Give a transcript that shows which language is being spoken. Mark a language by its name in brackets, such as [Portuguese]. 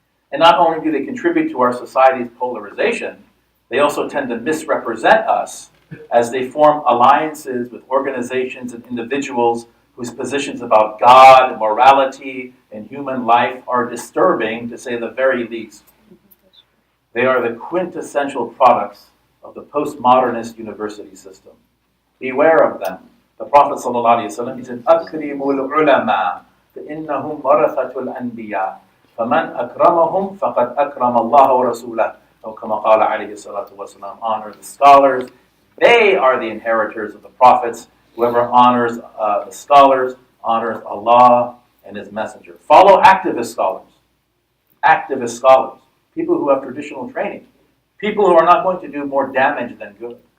[English] And not only do they contribute to our society's polarization, they also tend to misrepresent us as they form alliances with organizations and individuals whose positions about God, morality, and human life are disturbing, to say the very least. They are the quintessential products of the postmodernist university system. Beware of them. The Prophet ﷺ, he said, [Arabic] أَكْرِمُوا الْعُلَمَاءَ فَإِنَّهُمْ وَرَثَةُ الْأَنْبِيَاءِ فَمَنْ أَكْرَمَهُمْ فَقَدْ أَكْرَمَ اللَّهَ وَرَسُولَهُ أو كما قال عليه الصلاة والسلام. [English] Honor the scholars. They are the inheritors of the prophets. Whoever honors the scholars honors Allah and His Messenger. Follow activist scholars. Activist scholars. People who have traditional training. People who are not going to do more damage than good.